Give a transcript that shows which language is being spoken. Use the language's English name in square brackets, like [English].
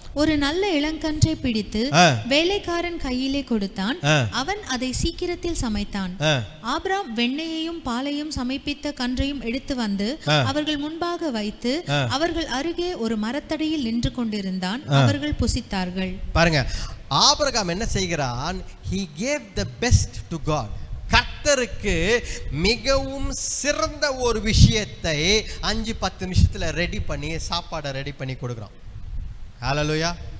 [Tamil] ஒரு நல்ல இளங்கன்றை பிடித்து வேலைக்காரன் கையிலே கொடுத்தான். அவன் அதை சீக்கிரத்தில் சமைத்தான். ஆபிராம் வெண்ணெயையும் பாலையும் சமைப்பித்த கன்றையும் எடுத்து வந்து அவர்கள் முன்பாக வைத்து அவர்கள் அருகே ஒரு மரத்தடியில் நின்று கொண்டிருந்தான். அவர்கள் புசித்தார்கள். பாருங்க, ஆபிரகாம் என்ன செய்கிறான்? [English] He gave the best to God. [Tamil] கர்த்தருக்கு மிகவும் சிறந்த ஒரு விஷயத்தை 5-10 நிமிஷத்துல ரெடி பண்ணி சாப்பாடை ரெடி பண்ணி கொடுக்குறான். ஹல்லேலூயா.